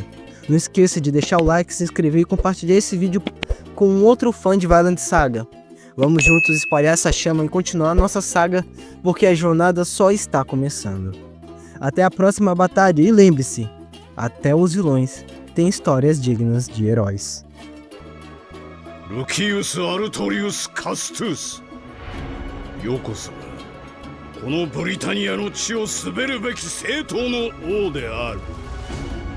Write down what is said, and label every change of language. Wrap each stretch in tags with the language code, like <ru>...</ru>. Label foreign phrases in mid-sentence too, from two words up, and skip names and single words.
<pt>Não esqueça de deixar o like, se inscrever e compartilhar esse vídeo com outro fã de Vinland Saga. Vamos juntos espalhar essa chama e continuar nossa saga, porque a jornada só está começando. Até a próxima batalha e lembre-se, até os vilões têm histórias dignas de heróis.</pt> <ja>ルキウス・アルトリウス・カストゥス、よこそがこのブリタニアの地を統べるべき正統の王である。</ja>